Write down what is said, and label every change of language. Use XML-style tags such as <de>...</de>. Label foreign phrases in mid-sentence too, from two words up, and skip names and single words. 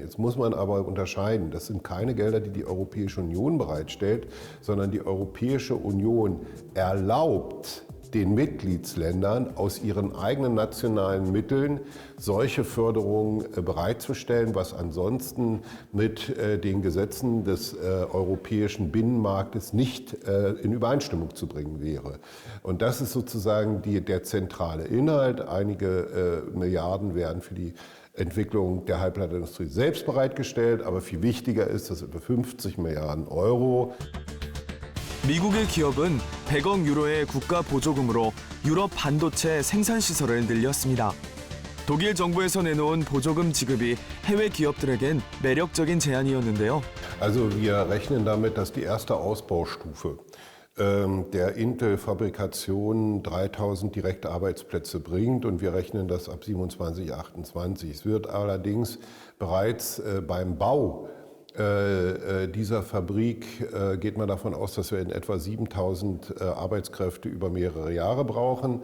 <de>Jetzt muss man aber unterscheiden, das sind keine Gelder, die die Europäische Union bereitstellt, sondern die Europäische Union erlaubt den Mitgliedsländern aus ihren eigenen nationalen Mitteln solche Förderungen bereitzustellen, was ansonsten mit den Gesetzen des europäischen Binnenmarktes nicht in Übereinstimmung zu bringen wäre. Und das ist sozusagen der zentrale Inhalt. Einige Milliarden werden für die Entwicklung der Halbleiterindustrie selbst bereitgestellt, aber viel wichtiger ist, dass über 50 Milliarden Euro</de> <ko>미국의 기업은 100억 유로의 국가 보조금으로 유럽 반도체 생산 시설을 늘렸습니다. 독일 정부에서 내놓은 보조금 지급이 해외 기업들에겐 매력적인 제안이었는데요.</ko> <de>Also wir rechnen damit, dass die erste Ausbaustufe der Intel-Fabrikation 3000 direkte Arbeitsplätze bringt und wir rechnen das ab 27, 28. Es wird allerdings bereits beim Bau dieser Fabrik geht man davon aus, dass wir in etwa 7000 Arbeitskräfte über mehrere Jahre brauchen.</de>